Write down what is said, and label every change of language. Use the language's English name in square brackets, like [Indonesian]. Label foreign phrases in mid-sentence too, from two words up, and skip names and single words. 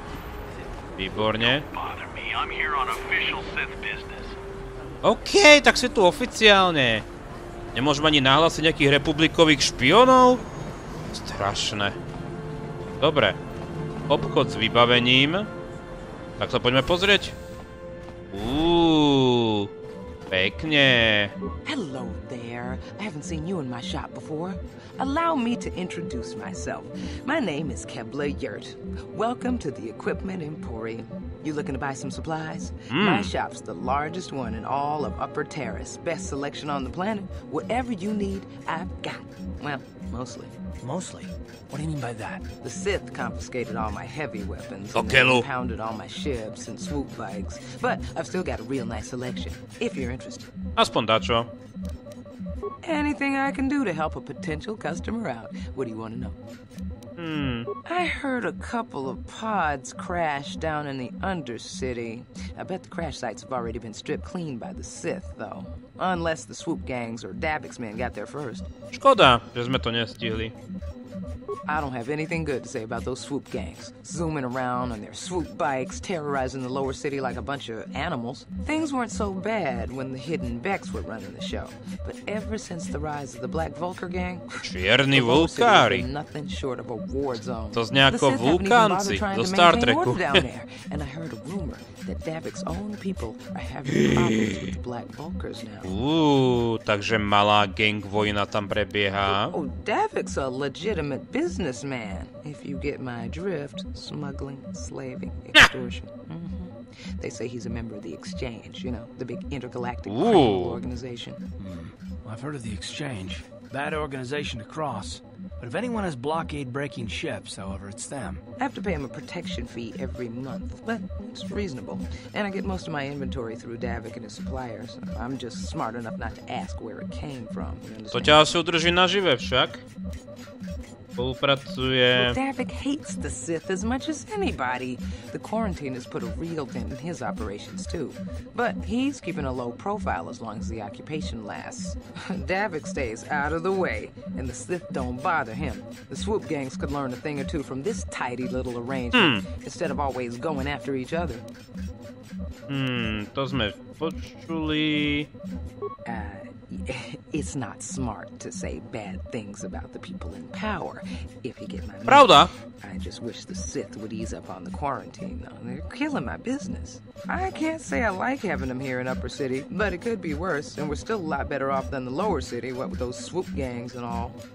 [Slovak] Výborne. OK, tak si tu oficiálne. Nemôžem ani nahlásiť nejakých republikových špionov? Strašné. Dobre. Obchod s vybavením. Tak sa poďme pozrieť. Pekne. [English] Hello there. I haven't seen you in my shop before. Allow me to introduce myself. My name is Kebla Yurt. Welcome to the Equipment Emporium. You looking to buy some supplies? My shop's the largest one in all of Upper Taris. Best selection on the planet. Whatever you need, I've got. Well, mostly. Mostly? What do you mean by that? The Sith confiscated all my heavy weapons and Okay, Lou. impounded all my ships and swoop bikes. But I've still got a real nice selection, if you're interested. [Slovak] Aspoň dačo. [English] Anything I can do to help a potential customer out. What do you want to know? I heard a couple of pods crash down in the Undercity. I bet the crash sites have already been stripped clean by the Sith, though. Unless the swoop gangs or Dabix men got there first. [Slovak] Škoda, že sme to nestihli. [English] I don't have anything good to say about those swoop gangs. Zooming around on their swoop bikes, terrorizing the lower city like a bunch of animals. Things weren't so bad when the hidden Becks were running the show. But ever since the rise of the Black Vulcar gang, [Slovak] Čierni vulkári. [English] nothing short of a war zone. [Slovak] To znie ako vulkánci zo Star Treku. [English] And I heard a rumor that Davik's own people are having problems with the Black Vulcars now. [Slovak] Takže malá gang vojna tam prebieha. [English] Oh, Davik's a legitimate businessman, if you get my drift. Smuggling, slaving, extortion. They say he's a member of the Exchange, you know, the big intergalactic criminal organization. Well, I've heard of the Exchange. Bad organization to cross. But if anyone has blockade-breaking ships, however, it's them. I have to pay him a protection fee every month, but it's reasonable. And I get most of my inventory through Davik and his suppliers. I'm just smart enough not to ask where it came from. [Slovak] To ťa asi udrží nažive však. Spolupracuje. [English] Davik hates the Sith as much as anybody. The quarantine has put a real dent in his operations, too. But he's keeping a low profile as long as the occupation lasts. Davik stays out of the way, and the Sith don't bother him. The swoop gangs could learn a thing or two from this tidy little arrangement, instead of always going after each other. [Slovak] To sme počuli. [English] It's not smart to say bad things about the people in power, if you get my meaning. [Slovak] Pravda. [English] I just wish the Sith would ease up on the quarantine, though. They're killing my business. I can't say I like having them here in Upper City, but it could be worse, and we're still a lot better off than the Lower City, what with those swoop gangs and all.